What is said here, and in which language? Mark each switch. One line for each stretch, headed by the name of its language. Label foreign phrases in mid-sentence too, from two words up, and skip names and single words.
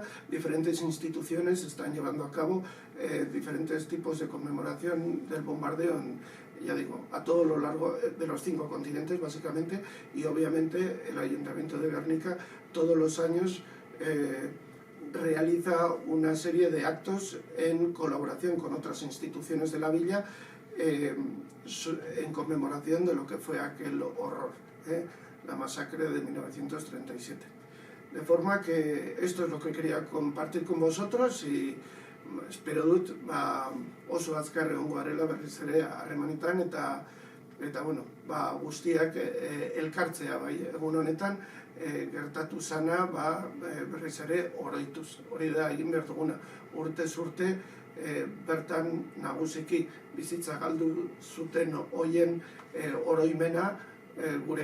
Spanish: Diferentes instituciones están llevando a cabo diferentes tipos de conmemoración del bombardeo, ya digo, a todo lo largo de los 5 continentes, básicamente, y obviamente el Ayuntamiento de Guernica todos los años realiza una serie de actos en colaboración con otras instituciones de la villa en conmemoración de lo que fue aquel horror, la masacre de 1937. De forma que esto es lo que quería compartir con vosotros y espero
Basque: dut oso azkar egongo garela berriz ere harremanetan eta bueno, guztiak elkartzea bai egun honetan gertatu zana berriz ere oroituz. Hori da egin behar duguna. Urtez urte bertan nagusiki bizitza galdu zuten hoien oroimena gurekin ekarri.